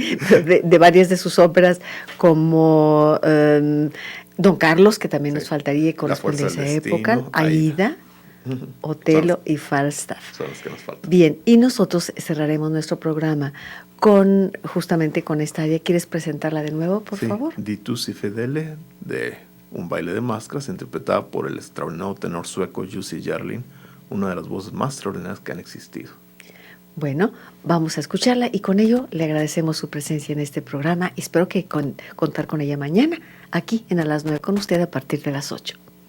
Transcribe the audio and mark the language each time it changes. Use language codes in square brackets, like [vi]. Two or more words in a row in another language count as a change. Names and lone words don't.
[es] de varias de sus óperas, como Don Carlos, que también nos faltaría, corresponde a esa época, Aida, Otelo y Falstaff. Son los que nos faltan. Bien, y nosotros cerraremos nuestro programa justamente con esta área. ¿Quieres presentarla de nuevo, por favor? Di tu sei fedele, de Un baile de máscaras, interpretada por el extraordinario tenor sueco Jussi Björling, una de las voces más extraordinarias que han existido. Bueno, vamos a escucharla y con ello le agradecemos su presencia en este programa. Espero que contar con ella mañana, aquí en A las 9 con usted a partir de las 8.